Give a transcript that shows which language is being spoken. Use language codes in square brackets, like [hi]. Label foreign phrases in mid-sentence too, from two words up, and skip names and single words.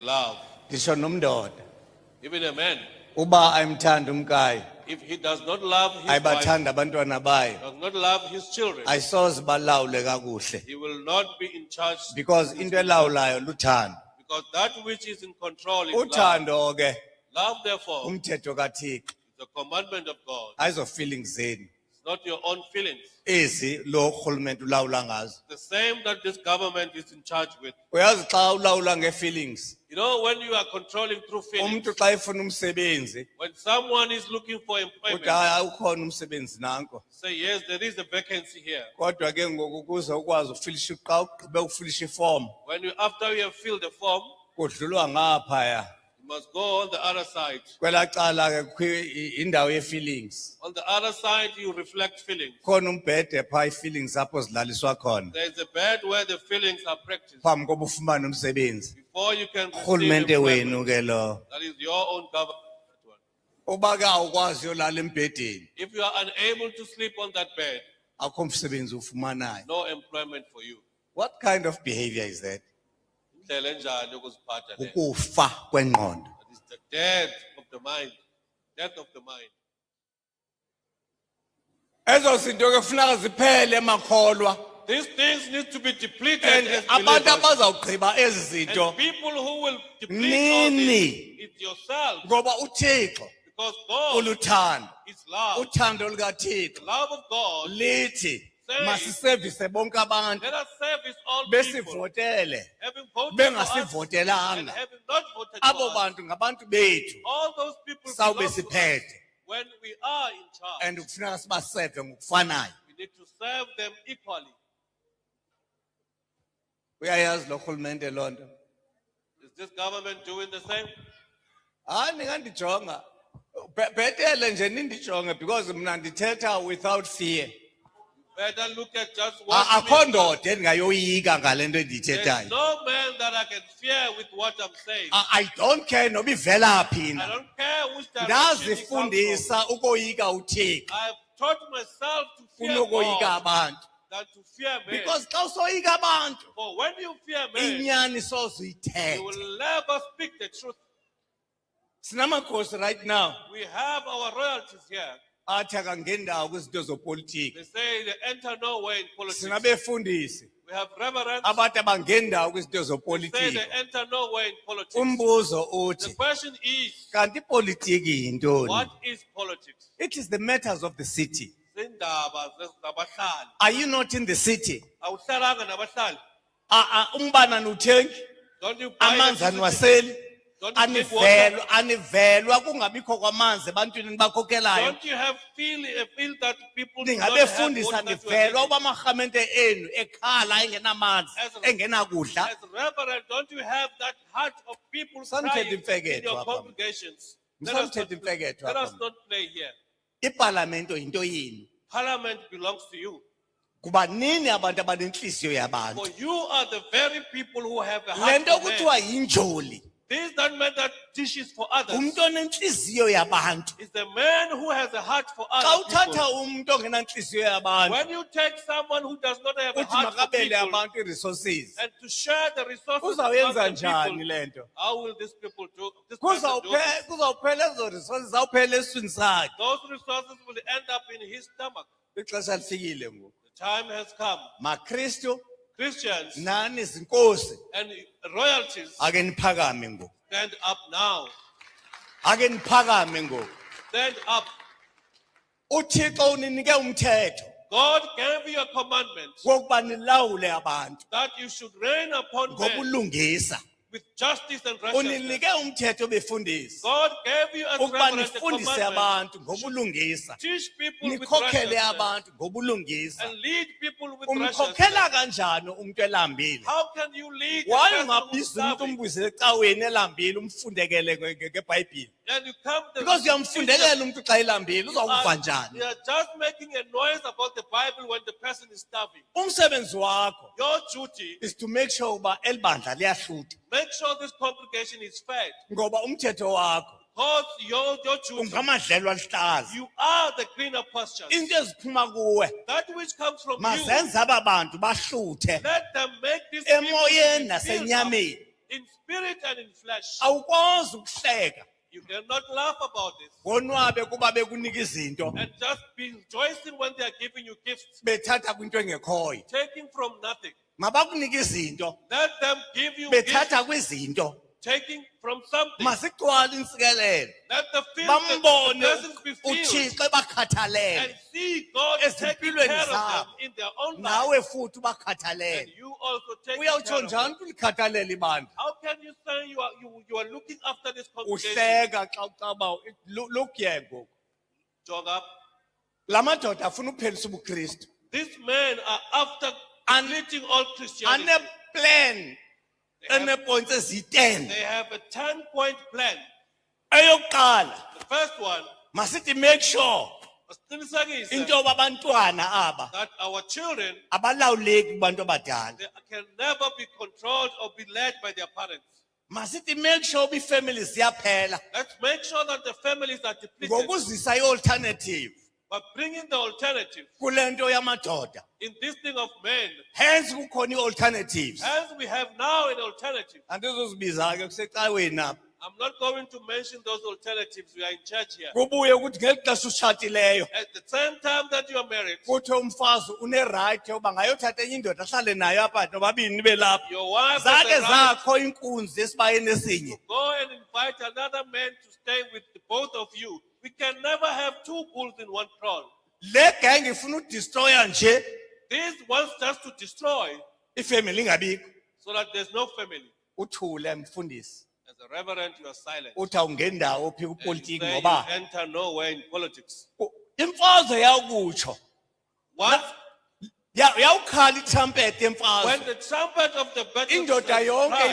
[en] Love. [xh] Ngisho nomndoda [en] Even a man, [xh] uba ayimthanda umkayo [en] if he does not love his wife, [xh] ayibathanda abantwana bayo [en] does not love his children, [xh] ayisoze balawule kakuhle [en] he will not be in charge. [xh] because into elawulayo luthando. [en] Because that which is in control is love. [xh] Uthando ke [en] Love, therefore, [xh] umthetho kaThixo [en] is the commandment of God. [xh] ayizo feelings zeni [en] It's not your own feelings. [xh] ezi lo rhulumente ulawula ngazo. [en] The same that this government is in charge with. [xh] Uyazi xa ulawula nge-feelings [en] You know, when you are controlling through feelings, [xh] umuntu xa efuna umsebenzi [en] when someone is looking for [xh] uthi [en] employment, [xh] hayi ukhona umsebenzi nanko [en] say, yes, there is a vacancy here. [xh] kodwa ke ngoku kuze ukwazi ufilisha xa ugqibe ufilisha ifomu [en] When you, after you have filled the form, [xh] kudlulwa ngaphaya [en] you must go on the other side. [xh] kwela cala ke kukho indawo ye-feelings [en] On the other side, you reflect feelings. [xh] khona umbhede phaa i-feelings apho zilaliswa khona [en] There is a bed where the feelings are practiced [xh] phambi koba ufumane umsebenzi. [en] before you can receive [xh] Urhulumente wenu [en] employment. [xh] ke lo [en] That is your own government. [xh] uba ke awukwazi uyolala embhedeni [en] If you are unable to sleep on that bed, [xh] akho msebenzi ufumanayo. [en] no employment for you. What kind of behavior is that? [xh] Indlela enjani yokuziphatha le? Ukufa kwengqondo. [en] That is the death of the mind. Death of the mind. [xh] Ezo zinto ke kufuneka ziphele emakholwa [en] These things need to be depleted and as [xh] abantu [en] believers. [xh] abazawugqiba ezi zinto [en] And people who will deplete all [xh] Nini. [en] this, it's yourself. [xh] ngoba uThixo [en] Because God [xh] uluthando. [en] is love. [xh] Uthando lukaThixo [en] The love of God. [xh] lithi masisevise bonke abantu [en] Let us service all people. [xh] besivotele [en] Having voted for us and [xh] bengasivotelanga. [en] having not voted [xh] Abo [en] for us. [xh] bantu ngabantu bethu [en] All those people [xh] sawube [en] belong to us. [xh] siphethe [en] When we are in charge, [xh] and kufuneka sibaseve ngokufanayo. [en] we need to serve them equally. [xh] Uyayazi lo rhulumente loo nto? [en] Is this government doing the same? [xh] Hayi ningandijonga. Bhetele nje nindijonge because mna ndithetha [en] without fear. Better look at just what [xh] Akho ndoda endingayoyika ngale nto [en] There's [xh] endiyithethayo. [en] no man that I can fear with what I'm saying. I don't care [xh] noba ivela phi [en] I [xh] na. [en] don't care which direction it comes from. [xh] Ndazifundisa ukoyika uThixo [en] I've taught myself to fear [xh] kunokoyika [en] God [xh] abantu. [en] than to fear men. [xh] Because xa usoyika abantu [en] For when you fear men, [xh] inyani soze [en] you [xh] uyithethe. [en] will never speak the truth. [xh] Sinamakhosi [en] right now We have our royalties here. [xh] athi akangendawo kwizinto zopolitiko. [en] They say they enter nowhere in politics. [xh] Sinabefundisi [en] We have reverends. [xh] abathi abangendawo kwizinto [en] They say [xh] zopolitiko. [en] they enter nowhere in politics. [xh] Umbuzo [en] The [xh] uthi [en] question is, [xh] kanti ipolitiki yintoni? [en] what is politics? It is the matters of the city. [xh] Zindaba zabahlali. [en] Are you not in the city? [xh] Awuhlalanga nabahlali. Umbane anuthengi, [en] Don't you buy [xh] amanzi [en] electricity? [xh] aniwaseli, [en] Don't you drink water? [xh] anivelwa kungabikho kwamanzi ebantwini nibakhokelayo. [en] Don't you have feel that people do not have [xh] Ningabefundisa [en] water that you are [xh] nivelwa [en] getting? [xh] uba amarhamente enu ekhala engenamanzi, [en] As [xh] engenakudla. [en] As reverend, don't you have that heart of people [xh] Msamthetho [en] crying in [xh] imfeketho [en] your [xh] apha. [en] congregations? Let us [xh] Msamthetho imfeketho [en] let us [xh] apha. [en] not play here. [xh] Iparlamento yinto yini? [en] Parliament belongs to you. [xh] Kuba nini abantu abanenhliziyo [en] For [xh] yabantu. [en] you are the very people who have a [xh] Le [en] heart [xh] nto [en] for men. [xh] kuthiwa yinjoli. [en] This that man that dishes for others [xh] Umuntu onenhliziyo yabantu. [en] is the man who has a heart for [xh] Xa [en] other [xh] uthatha [en] people. [xh] umuntu ongenanhliziyo yabantu [en] When you take someone who does not have a [xh] uthi [en] heart for [xh] makabele [en] people [xh] abantu i-resources, [en] and to share the resources [xh] uzawuyenza [en] among the [xh] njani [en] people, [xh] le nto? [en] how will these people do? This person do this? [xh] Kuzawuphela ezo resources zawuphela eswini sakhe. [en] Those resources will end up in his stomach. [xh] Ixesha lifikile ngoku. [en] The time has come. [xh] MaKristu [en] Christians [xh] nani zinkosi [en] and royalties [xh] ake niphakame ngoku. [en] stand up now. [xh] Ake niphakame ngoku. [en] Stand up. [xh] uThixo uninike umthetho [en] God gave you a commandment [xh] wokuba nilawule abantu [en] that you should reign upon men [xh] ngobulungisa. [en] with justice and righteousness. [xh] Uninike umthetho befundisi [en] God gave you as [xh] ukuba [en] reverend a [xh] nifundise [en] commandment. [xh] abantu ngobulungisa. [en] Teach people with [xh] Nikhokhele [en] righteousness [xh] abantu ngobulungisa. [en] and lead people with [xh] Umkhokhela [en] righteousness. [xh] kanjani umuntu elambile? [en] How can you lead a Why person who is [xh] ungabiza umuntu [en] serving? [xh] umbuyisele ecaweni elambile umfundekele ngeBhayibheli? [en] And you come to [xh] Because uyamfundekela umuntu xa elambile uzawuva njani? [en] you are just making a noise about the Bible when the person is starving. [xh] Umsebenzi wakho [en] Your duty, is to make sure [xh] uba elibandla liyahlutha. [en] make sure this congregation is fed. [xh] Ngoba umthetho wakho [en] Because your duty, [xh] ungamadlelo aluhlaza. [en] you are the greener pastures. [xh] Into eziphuma kuwe [en] That which comes from you, [xh] mazenze aba bantu bahluthe [en] let them make this people [xh] emoyeni [en] to be filled up [xh] nasenyameni. [en] in spirit and in flesh. [xh] Awukwazi ukuhleka. [en] You cannot laugh about this [xh] Wonwabe kuba bekunika izinto. [en] and just be rejoicing when they are giving you gifts, [xh] Bethatha kwinto engekhoyo. [en] taking from nothing. [xh] Mabakunike izinto. [en] Let them give you gifts, [xh] Bethatha kwizinto. [en] taking from something. [xh] Masigcwale insikelelo. [en] Let the [xh] Bambone [en] presence be filled [xh] uThixo ebakhathalele. [en] and see God taking care [xh] Ezimpilweni [en] of them [xh] zabo. [en] in their own life. [xh] Nawe futhi [en] And [xh] ubakhathalele. [en] you also take care [xh] Uyawutsho [en] of them. [xh] njani ulikhathalele ibandla? [en] How can you say you are looking after this congregation? [xh] Uhleka xa ucaba [en] look here [xh] ngoku. [en] Jog up. [xh] La madoda afuna ukuphelisa ubuKristu. [en] These men are after And- completing all Christianity. [xh] Aneplan [en] They have, [xh] enepoints ezi-10. [en] they have a 10-point plan. [xh] Eyokuqala, [en] The first one, [xh] masithi [en] make sure [xh] masiqinisekise into yoba abantwana aba [en] that our children, [xh] abalawuleki kubantu abadala. [en] they can never be controlled or be led by their parents. [xh] Masithi [en] make sure [xh] ii-family ziyaphela [en] Let's make sure that the families are depleted [xh] ngokuzisa i-alternative [en] by bringing the alternative [xh] kule nto yamadoda. [en] in this thing of men. [xh] Hence kukhona ii-alternatives. [en] As we have now an alternative, [xh] Andizozibiza ke kusecaweni apha. [en] I'm not going to mention those alternatives. We are in church here. [xh] Kubuye ukuthi ngeli xesha utshatileyo [en] At the same time that you are married, [xh] kuthiwe umfazi une-right yoba ngayothatha enye indoda ahlale nayo apha nobabini belapha. [en] your wife [xh] Zake [en] has the right [xh] zakho inkunzi esibayeni esinye. [en] to go and invite another man to stay with the both of you. We can never have two bulls in one kraal. [xh] Le gang ifuna udestroya nje [en] This wants just to destroy [xh] ifamily ingabikho. [en] so that there's no family. [xh] Uthule mfundisi. [en] As a reverend, you are silent. [xh] Uthi awungendawo phi [en] And you [xh] kupolitiki [en] say you [xh] ngoba [en] enter nowhere in politics. [xh] imfazwe yakutsho. [en] Once, [xh] Yawukhala itrumpet [en] when [xh] yemfazwe. [en] the trumpet of the battle [xh] Indoda yonke [en] cries,